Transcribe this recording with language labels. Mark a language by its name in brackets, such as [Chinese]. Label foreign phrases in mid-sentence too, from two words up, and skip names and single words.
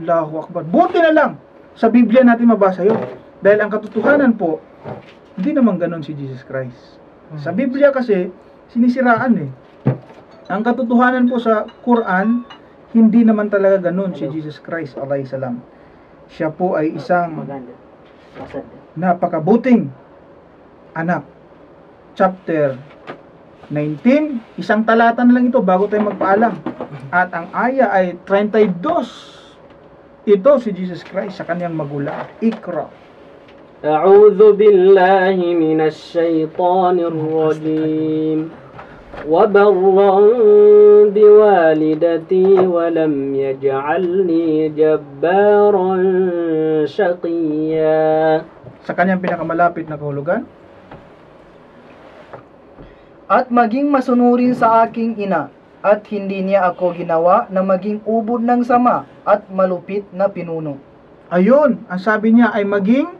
[Arabic] الله أكبر. [Filipino] Buti na lang, sa Biblia natin mabasa yun. Dahil ang katotohanan po, hindi naman ganon si Jesus Christ. Sa Biblia kasi, sinisiraan eh. Ang katotohanan po sa Quran, hindi naman talaga ganon si Jesus Christ, [Arabic] عليه السلام. [Filipino] Siya po ay isang napakabuting anak. Chapter 19, isang talata na lang ito bago tayo magpaalam. At ang aya ay 32. Ito si Jesus Christ sa kanyang magulang. Ikra. [Arabic] أعوذ بالله من الشيطان الرجيم وبرا بوالدتي ولم يجعلني جبارا شقيا. [Filipino] Sa kanyang pinakamalapit na kahulugan, at maging masunurin sa aking ina, at hindi niya ako ginawa na maging ubod ng sama at malupit na pinuno. ayun, ang sabi niya ay maging